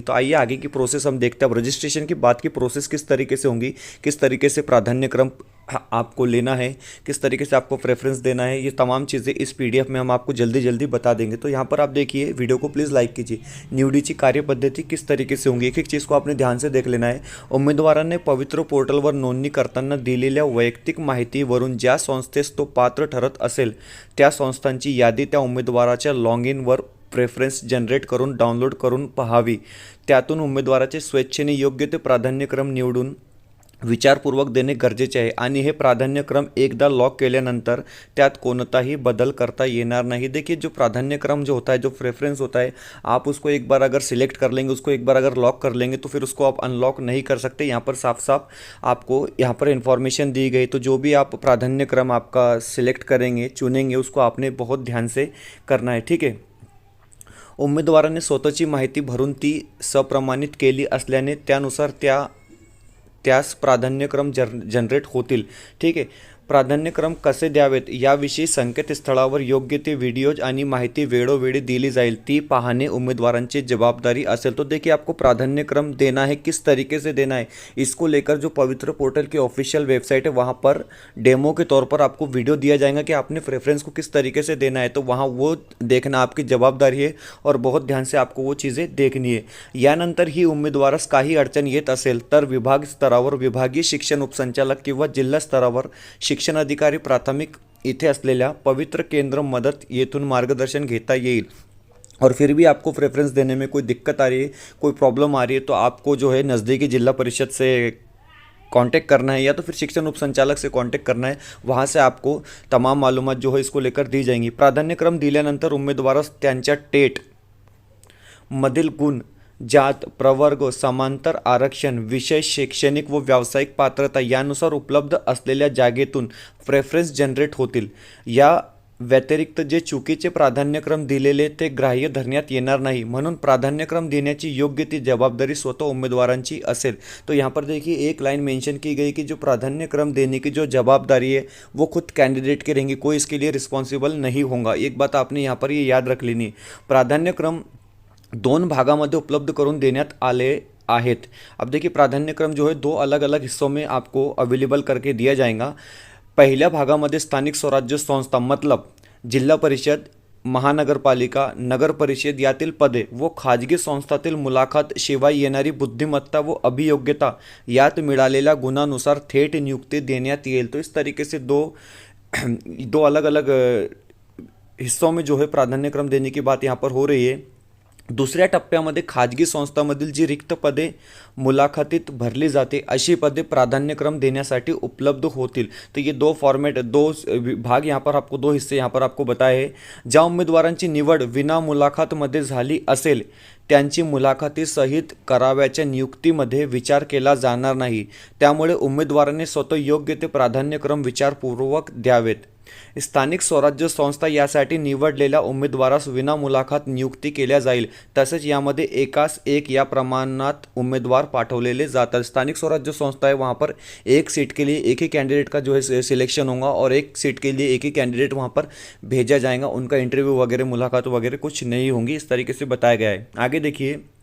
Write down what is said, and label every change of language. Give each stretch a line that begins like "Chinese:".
Hindi: तो आइए आगे की प्रोसेस हम देखते हैं। अब रजिस्ट्रेशन की बात की प्रोसेस किस तरीके से होंगी, किस तरीके से प्राधान्य क्रम आपको लेना है, किस तरीके से आपको प्रेफरेंस देना है, ये तमाम चीज़ें इस पीडीएफ में हम आपको जल्दी जल्दी बता देंगे। तो यहाँ पर आप देखिए, वीडियो को प्लीज़ लाईक कीजिए। निवडीची कार्यपद्धती किस तरीके से होंगी, एक एक चीज़ को आपने ध्यान से देख लेना है।
Marathi: उमेदवारांनी पवित्र पोर्टलवर नोंदणी करताना दिलेल्या वैयक्तिक माहितीवरून ज्या संस्थेस तो पात्र ठरत असेल त्या संस्थांची यादी त्या उमेदवाराच्या लॉग इनवर प्रेफरन्स जनरेट करून डाउनलोड करून पाहावी। त्यातून उमेदवाराचे स्वेच्छेने योग्य ते प्राधान्यक्रम निवडून विचारपूर्वक देणे गरजेचे आहे आणि हे प्राधान्यक्रम एकदा लॉक केल्यानंतर त्यात कोणताही बदल करता येणार नहीं।
Hindi: देखिए, जो प्राधान्यक्रम जो होता है, जो प्रेफरेंस होता है, आप उसको एक बार अगर सिलेक्ट कर लेंगे, उसको एक बार अगर लॉक कर लेंगे तो फिर उसको आप अनलॉक नहीं कर सकते। यहाँ पर साफ साफ आपको यहाँ पर इन्फॉर्मेशन दी गई। तो जो भी आप प्राधान्यक्रम आपका सिलेक्ट करेंगे, चुनेंगे, उसको आपने बहुत ध्यान से करना है, ठीक है।
Marathi: उमेदवाराने स्वतःची माहिती भरून ती सप्रमाणित केली असल्याने त्यानुसार त्यास प्राधान्यक्रम जनरेट होतील, ठीक आहे। प्राधान्यक्रम कसे द्यावेत याविषयी संकेतस्थळावर योग्य ते व्हिडिओज आणि माहिती वेळोवेळी दिली जाईल, ती पाहणे उम्मीदवारांची जवाबदारी असेल।
Hindi: तो देखिए, आपको प्राधान्यक्रम देना है, किस तरीके से देना है, इसको लेकर जो पवित्र पोर्टल की ऑफिशियल वेबसाइट है वहाँ पर डेमो के तौर पर आपको वीडियो दिया जाएगा कि आपने प्रेफरेंस को किस तरीके से देना है। तो वहाँ वो देखना आपकी जवाबदारी है और बहुत ध्यान से आपको वो चीज़ें देखनी है।
Marathi: यानंतर ही उमेदवारास काही अडचण येत असेल तर विभाग स्तरावर विभागीय शिक्षण उपसंचालक किंवा जिल्हा स्तरावर शिक्षण अधिकारी प्राथमिक इथे असलेल्या पवित्र केंद्र मदत येथून मार्गदर्शन घेता येईल।
Hindi: और फिर भी आपको प्रेफरेंस देने में कोई दिक्कत आ रही है, कोई प्रॉब्लम आ रही है, तो आपको जो है नज़दीकी जिला परिषद से कांटेक्ट करना है या तो फिर शिक्षण उपसंचालक से कांटेक्ट करना है। वहाँ से आपको तमाम मालूमात जो है इसको लेकर दी जाएंगी।
Marathi: प्राधान्यक्रम दिल्यानंतर उमेदवारास त्यांच्या टेट मधील गुण, जात, प्रवर्ग, समांतर आरक्षण, विषय, शैक्षणिक व व्यावसायिक पात्रता यानुसार उपलब्ध असलेल्या जागेतून प्रेफरन्स जनरेट होतील। या व्यतिरिक्त जे चुकीचे प्राधान्यक्रम दिलेले ते ग्राह्य धरण्यात येणार नाही, म्हणून प्राधान्यक्रम देण्याची योग्य ती जवाबदारी स्वतः उम्मीदवारांची असेल।
Hindi: तो यहाँ पर देखिए, एक लाइन मेंशन की गई कि जो प्राधान्यक्रम देने की जो जवाबदारी है वो खुद कैंडिडेट की रहेंगी, कोई इसके लिए रिस्पॉन्सिबल नहीं होगा। एक बात आपने यहाँ पर ये याद रख लेनी,
Marathi: प्राधान्यक्रम दोन भागामध्ये उपलब्ध करून देण्यात आले आहेत।
Hindi: अब देखिए, प्राधान्यक्रम जो है दो अलग अलग हिस्सों में आपको अवेलेबल करके दिया जाएगा।
Marathi: पहिल्या भागामध्ये स्थानिक स्वराज्य संस्था मतलब जिल्हा परिषद, महानगरपालिका, नगर परिषद यातील पदे व खाजगी संस्थातील मुलाखत शिवाय येणारी बुद्धिमत्ता व अभियोग्यता यात मिळालेल्या गुणानुसार थेट नियुक्ती देण्यात येईल।
Hindi: तो इस तरीके से दो अलग अलग हिस्सों में जो है प्राधान्यक्रम देने की बात यहाँ पर हो रही है।
Marathi: दुसऱ्या टप्प्यामध्ये खाजगी संस्थांमधील जी रिक्त पदे मुलाखतीत भरली जाते अशी पदे प्राधान्यक्रम देण्यासाठी उपलब्ध होतील।
Hindi: तो ये दो फॉर्मेट, दो भाग यहाँ पर आपको, दो हिस्से यहाँ पर आपको बताए हैं।
Marathi: ज्या उमेदवारांची निवड विना मुलाखतमध्ये झाली असेल त्यांची मुलाखतीसहित कराव्याच्या नियुक्तीमध्ये विचार केला जाणार नाही, त्यामुळे उमेदवाराने स्वतः योग्य ते प्राधान्यक्रम विचारपूर्वक द्यावेत। स्थानिक स्वराज्य संस्था यासाठी निवडलेल्या उमेदवारास विना मुलाखत नियुक्ती केल्या जाईल। तसेच यामध्ये एकास एक या प्रमाणात उमेदवार पाठवलेले जातात।
Hindi: स्थानिक स्वराज्य संस्था है, वहाँ पर एक सीट के लिए एक ही कैंडिडेट का जो है सिलेक्शन होगा और एक सीट के लिए एक ही कैंडिडेट वहाँ पर भेजा जाएगा। उनका इंटरव्यू वगैरह, मुलाकात वगैरह कुछ नहीं होंगी, इस तरीके से बताया गया है। आगे देखिए,